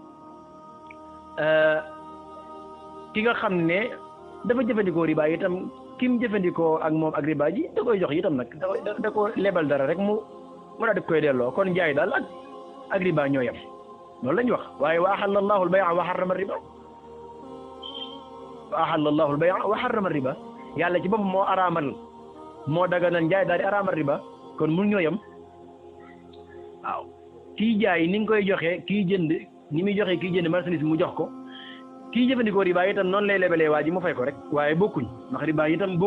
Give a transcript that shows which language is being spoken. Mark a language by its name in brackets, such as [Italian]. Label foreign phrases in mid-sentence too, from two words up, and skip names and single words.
[Wolof] ki nga xam ne dafa jëfandikoo riba itam ki mu jëfandikoo ak moom ak riba ji da koy jox itam nag da ko lebal dara rek mu daal di koy delloo kon jaay daal ak riba ñoo yem loolu lañ wax waaye [Arabic] وأحل الله البيع وحرم الربا وأحل الله البيع وحرم الربا [Wolof] yàlla ci boppam moo araamal moo daganal njaay daal di araamal riba kon mun ñoo yem waaw kii jaay ni nga koy joxe kii jënd ni muy joxe kii jënd marchandise mu jox ko kii jëfandikoo riba itam noonu lay lebalee waa ji mu fay ko rek waaye bokkuñ ndax riba itam bokkut